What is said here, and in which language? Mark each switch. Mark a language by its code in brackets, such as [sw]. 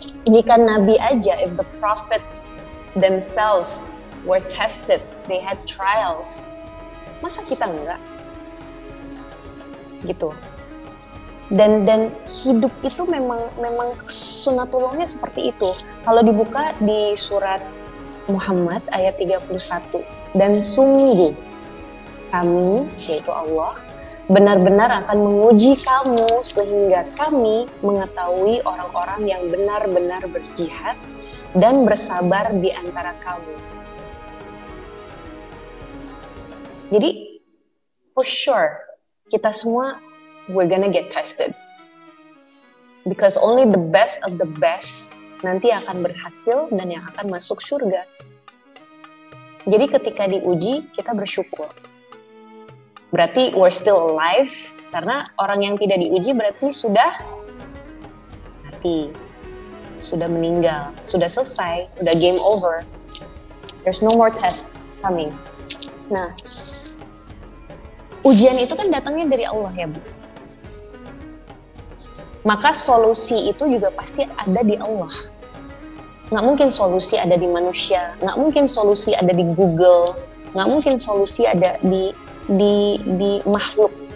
[id] Jika Nabi aja, [en] if the prophets themselves were tested, they had trials, [id] masa kita enggak? Gitu. Dan hidup itu memang sunatullahnya seperti itu. Kalau dibuka di surat Muhammad ayat 31, dan sungguh kami, yaitu Allah, benar-benar akan menguji kamu sehingga kami mengetahui orang-orang yang benar-benar berjihad dan bersabar di antara kamu. [en] Jadi, for sure, [id] kita semua, [en] we're gonna get tested. Because only the best of the best [id] nanti akan berhasil dan yang akan masuk surga. Jadi ketika diuji, kita bersyukur. Berarti [en] we're still alive, [id] karena orang yang tidak diuji berarti sudah mati, sudah meninggal, sudah selesai, sudah game over. [en] There's no more tests coming. [id] Nah, ujian itu kan datangnya dari Allah ya Bu. Maka solusi itu juga pasti ada di Allah. Nggak mungkin solusi ada di manusia, nggak mungkin solusi ada di Google, nggak mungkin solusi ada di makhluk.